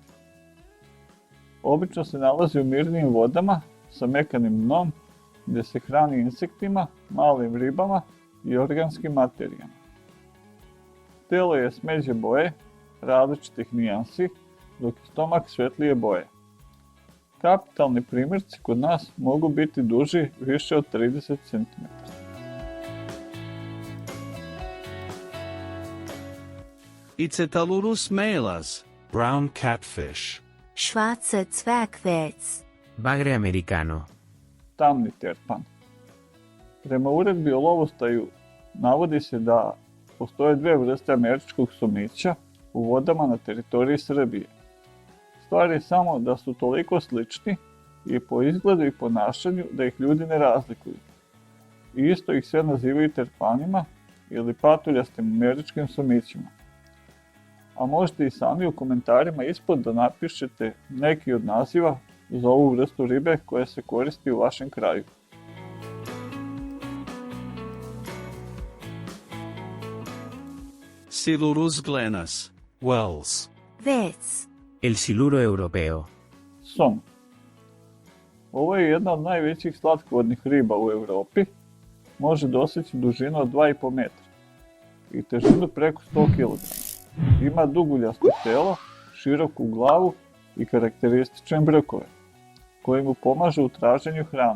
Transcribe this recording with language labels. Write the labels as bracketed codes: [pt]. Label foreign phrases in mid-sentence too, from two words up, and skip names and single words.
[sr] Obično se nalazi u mirnim vodama sa mekanim dnom gde se hrani insektima, malim ribama i organskim materijama. Telo je smeđe boje, različitih nijansi, dok je stomak svetlije boje. Kapitalni primjerci kod nas mogu biti duži više od 30 cm. [la] Icetalurus melas. [en] Brown catfish. [de] Schwarze Zwergwels. [es] Bagre americano. [sr] Tamni terpan. Prema uredbi o lovostaju navodi se da postoje dve vrste američkog somića u vodama na teritoriji Srbije. Stvar je samo da su toliko slični i po izgledu i ponašanju da ih ljudi ne razlikuju. I isto ih sve nazivaju terpanima ili patuljastim američkim somićima. A možete i sami u komentarima ispod da napišete neki od naziva za ovu vrstu ribe koja se koristi u vašem kraju. [la] Silurus glenas. [en] Wells. [de] Wels. [es] El siluro europeo. [sr] Som. Ovo je jedna od najvećih slatkovodnih riba u Europi. Može doseći dužinu od 2,5 metra i težinu preko 100 kg. Ima duguljasto telo, široku glavu i karakteristične brkove, koji mu pomažu u traženju hrane.